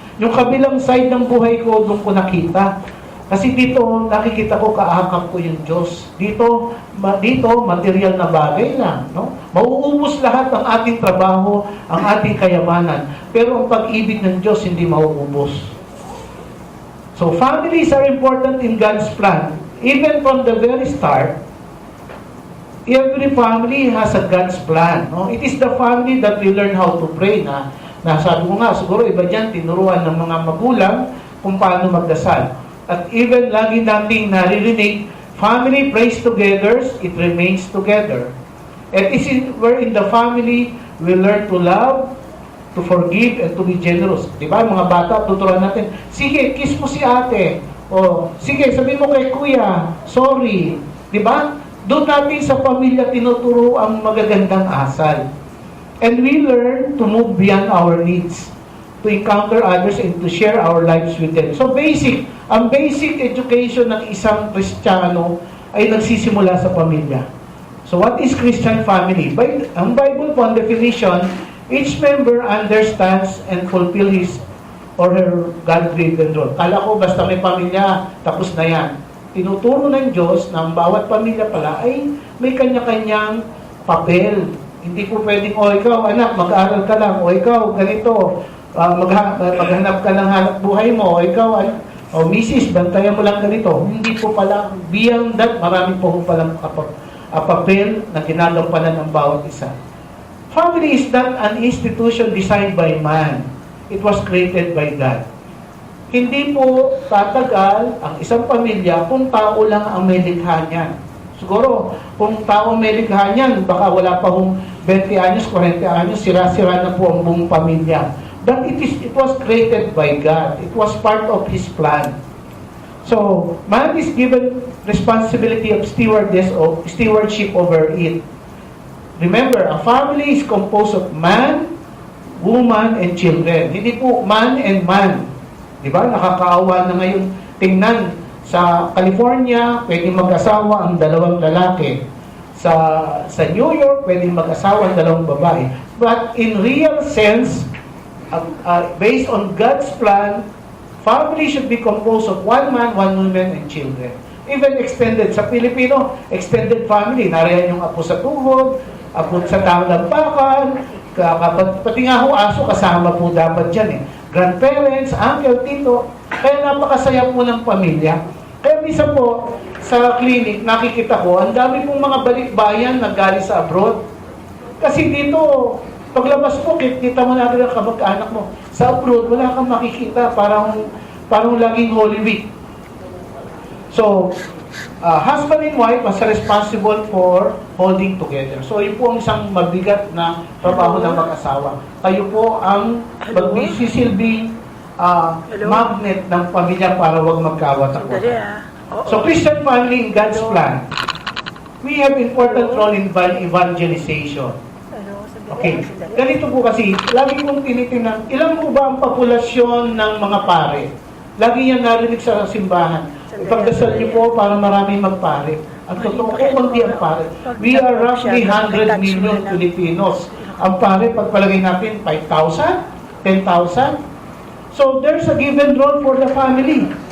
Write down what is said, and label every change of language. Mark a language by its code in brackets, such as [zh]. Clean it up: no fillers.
[tl] Yung kabilang side ng buhay ko, doon ko nakita. Kasi dito, nakikita ko kaakap ko yung Diyos. Dito, material na bagay lang. No? Mauubos lahat ang ating trabaho, ang ating kayamanan. Pero ang pag-ibig ng Diyos, hindi mauubos. [en] So, families are important in God's plan. Even from the very start, every family has a God's plan. No? It is the family that we learn how to pray [tl] na sabi ko nga, siguro iba dyan, tinuruan ng mga magulang kung paano magdasal. [en] At even [tl] lagi nating naririnig, [en] family prays together, it remains together. And it is where in the family, we learn to love, to forgive, and to be generous. [tl] Diba, mga bata, tuturuan natin, sige, kiss mo si ate. O, sige, sabihin mo kay kuya, sorry. Diba? Doon natin sa pamilya tinuturo ang magagandang asal. [en] And we learn to move beyond our needs, to encounter others and to share our lives with them. [tl] So ang basic education ng isang Kristiyano ay nagsisimula sa pamilya. [en] So what is Christian family? [tl] Ang Bible po, ang definition, [en] each member understands and fulfill his or her God-given role. [tl] Kala ko basta may pamilya, tapos na yan. Tinuturo ng Diyos na ang bawat pamilya pala ay may kanya-kanyang papel. Hindi po pwedeng, ikaw anak, mag-aaral ka lang, ikaw ganito, maghanap ka ng hanap buhay mo, ikaw misis, bantayan mo lang ganito. Hindi po pala, beyond that, marami po palang papel na ginagampanan ng bawat isa. [en] Family is not an institution designed by man. It was created by God. [tl] Hindi po tatagal ang isang pamilya kung tao lang ang may likha niyan. Siguro, kung tao may likha niyan, baka wala pa hong 20 anyos, 40 anyos, sira-sira na po ang buong pamilya. [en] But it was created by God. It was part of His plan. So, man is given responsibility of stewardship over it. Remember, a family is composed of man, woman, and children. [tl] Hindi po man and man. Diba? Nakakaawa na ngayon tingnan. Sa California, pwedeng mag-asawa ang 2 lalaki. Sa New York, pwedeng mag-asawa ang 2 babae. [en] But in real sense, based on God's plan, family should be composed of 1 man, 1 woman, and children. Even extended. [tl] Sa Pilipino, extended family. Nariyan yung apo sa tuhod, apo sa talampakan, pati nga ho aso kasama po dapat dyan eh. [en] Grandparents, uncle, tito. [tl] Kaya napakasaya po ng pamilya. Kaya minsan po, sa clinic, nakikita ko, ang dami pong mga balikbayan na galing sa abroad. Kasi dito, paglabas mo, kita mo natin ang kamag-anak mo. Sa abroad, wala kang makikita. Parang laging Holy Week. [en] So, husband and wife are responsible for holding together. [tl] So, yun po ang isang mabigat na trabaho ng mag-asawa. Kayo po ang magsisilbing [en] Hello? [tl] magnet ng pamilya para wag Sandali magkawat-awat. Oo. [en] So Christian family in God's plan, we have important role in evangelization. [tl] Sandali. [en] Okay. [tl] Ganito po kasi, lagi kong tinitingnan, ilan po ba ang populasyon ng mga pare? Lagi yan narinig sa simbahan. Ipagdasal niyo po para maraming magpare. Ang totoo po, kundi ang pare. [en] We are roughly 100 million Filipinos. [tl] Ang pare, pagpalagay natin, [en] 5,000? 10,000? So, there's a given role for the family.